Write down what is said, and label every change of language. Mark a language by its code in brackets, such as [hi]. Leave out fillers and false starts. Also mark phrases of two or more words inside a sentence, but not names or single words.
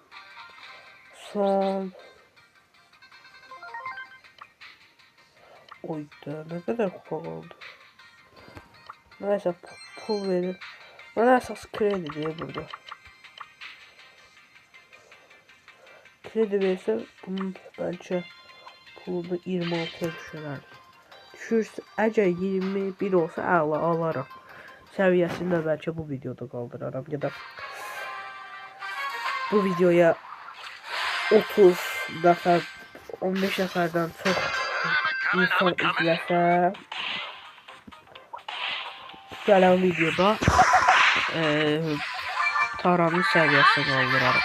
[tr] Son. Oyda ne kadar kupa oldu. Neyse pul verir. Bana esas kredi diye burada. Kredi verirse bunun bence pulunu 26'ya düşürər. [az] Düşürsə, əgər 21 olsa əla alaram. Səviyyəsində bəlkə bu videoda qaldıraram ya da bu videoya 30 nəfər 15 nəfərdən çox insan izləsə gələn videoda Taranın səviyyəsini qaldıraram.